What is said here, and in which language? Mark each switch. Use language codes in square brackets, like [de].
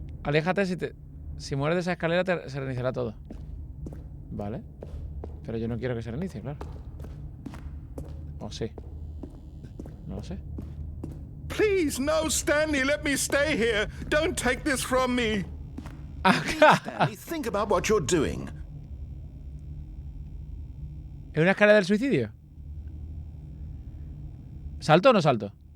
[es] Aléjate, si mueres de esa escalera se reiniciará todo. Vale. Pero yo no quiero que se reinicie, claro. ¿O sí? No lo sé. [en] Please, no, Stanley, let me stay here. Don't take this from me. Stanley, think about what you're doing. [es] ¿Es una escalera del suicidio? ¿Salto o no salto?